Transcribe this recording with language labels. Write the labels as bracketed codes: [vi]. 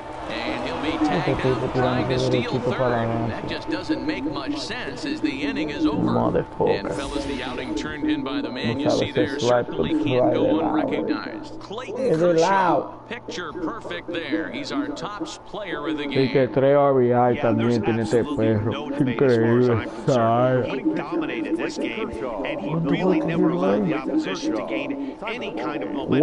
[en] And he'll be tagged out trying to steal third. That just doesn't make much sense as the inning is over. And fellas, the outing turned in by the man you see there certainly can't go unrecognized. Clayton Kershaw, picture perfect there. He's our top player of the game. [es] Y que 3 RBI también tiene este perro. Increíble. [en] He dominated this game, and he really never allowed the opposition to gain any kind of momentum.